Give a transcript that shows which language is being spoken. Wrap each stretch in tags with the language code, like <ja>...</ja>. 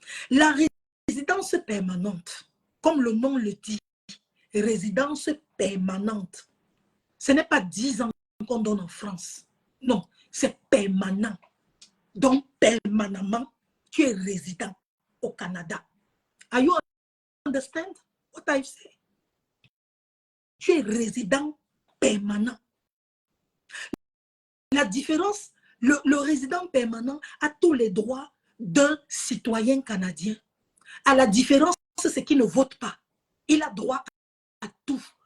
<fr>La résidence permanente, comme le nom le dit, résidence permanente, ce n'est pas 10 ans qu'on donne en France. Non, c'est permanent. Donc, permanemment, tu es résident au Canada.</fr> <en>Are you understand what I say?</en> <fr>Tu es résident permanent. La différence, le résident permanent a tous les droits d'un citoyen canadien. À la différence, c'est qu'il ne vote pas. Il a droit à tout.</fr>